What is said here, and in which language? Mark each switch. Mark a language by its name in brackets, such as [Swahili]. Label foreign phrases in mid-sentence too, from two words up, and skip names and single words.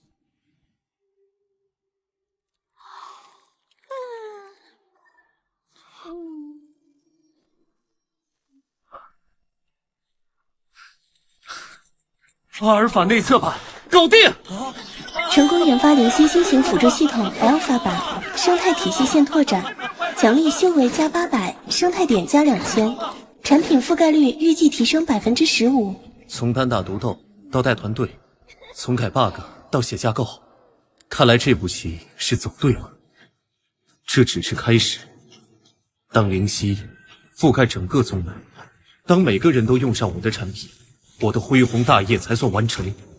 [Chinese] 阿尔法内测版搞定！成功研发灵犀新型辅助系统 Alpha 版，生态体系线拓展，奖励修为加800，生态点加2000，产品覆蓋率预計提升15%。從單打獨鬥到帶團隊，從改 bug 到寫架構，看來這步棋是走對了。這只是開始。當靈犀覆蓋整個宗門，當每個人都用上我的產品，我的恢宏大業才算完成。